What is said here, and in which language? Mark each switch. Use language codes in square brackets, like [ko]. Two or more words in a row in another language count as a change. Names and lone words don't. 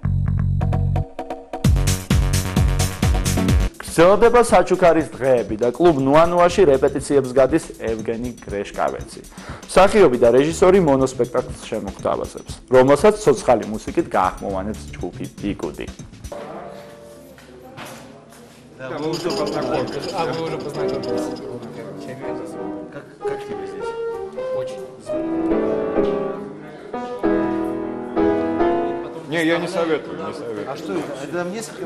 [ka] გრძელდება საჩუქარის დღეები და კლუბ ნუანუაში რეპეტიციებს გადის ევგენი გრეშკავეცი. მსახიობი და რეჟისორი მონოსპექტაკლს შემოგთავაზებს, რომელსაც ცოცხალი მუსიკით გაახმოვანებს ჯგუფი ბიგუდი. [ru] Как тебе здесь? Очень. Не, я не советую, не советую. А что это? Это там несколько